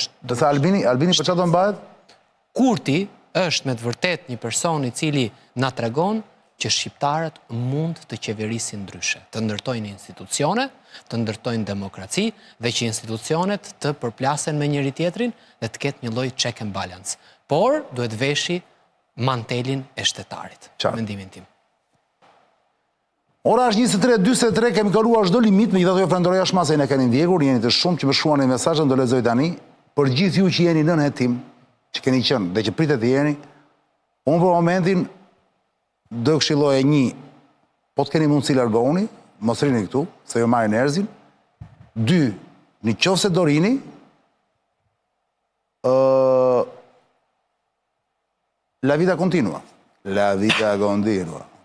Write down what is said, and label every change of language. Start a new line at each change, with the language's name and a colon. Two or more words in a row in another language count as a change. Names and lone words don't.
Albanian: Dësa Albini për çfarë do mbahet? Kurti është me të vërtet një person i cili na tregon që shqiptarët mund të qeverisin ndryshe, të ndërtojnë institucione, të ndërtojnë demokraci dhe që institucionet të përplasen me njëri tjetrin dhe të ketë një lloj
English: check and balance.
Albanian: Por duhet veshi mantelin e shtetarit, mendimin tim. Ora është 23:43, kemi kaluar çdo limit, megjithatë ju falenderoj ashmase që na keni ndjekur, jeni të shumë që më shkruani mesazhe, do lexoj tani. Për gjithë ju që jeni nën hetim, që keni qenë dhe që pritet të jeni, unë për momentin do këshilloja po të keni mundësi largohuni, mos rini këtu, se ju marrin erzin. 2, në qoftë se do rini,
Italian: la vita continua. La vita continua.